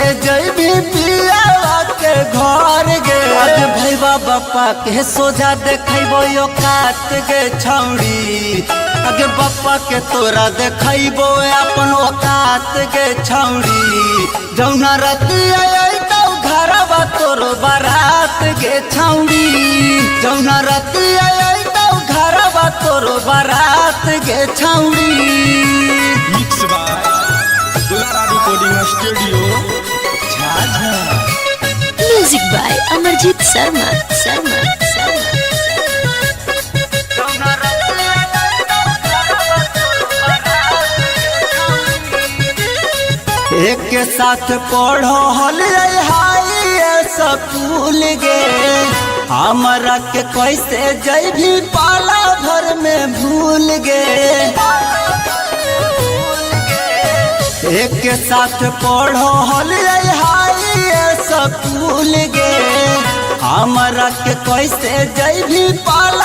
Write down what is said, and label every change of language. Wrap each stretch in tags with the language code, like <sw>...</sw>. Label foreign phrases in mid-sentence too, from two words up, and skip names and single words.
<anp>जइबी पियावा के घर गे आज भैया बापा के सोझा देखैबो यो कात के छौड़ी आगे बापा के तोरा देखैबो अपन औकात के छौड़ी जौना रतिया तो घरवा तोर बारात के छौड़ी जौना रतिया तो घरवा तोर बारात के छौड़ी।</anp> <en>Mix by Dulara Recording Studio Jhajha. Music by Amarjit Sharma.</en> <anp>एक के साथ पढ़ो हल</anp> <en>high school</en> <anp>गे हमरा के कैसे जइबी पाला भर में भूल गे एक के साथ पढ़ो हल</anp> <en>high school</en> <anp>गे हमरा के कैसे जइबी पाला</anp>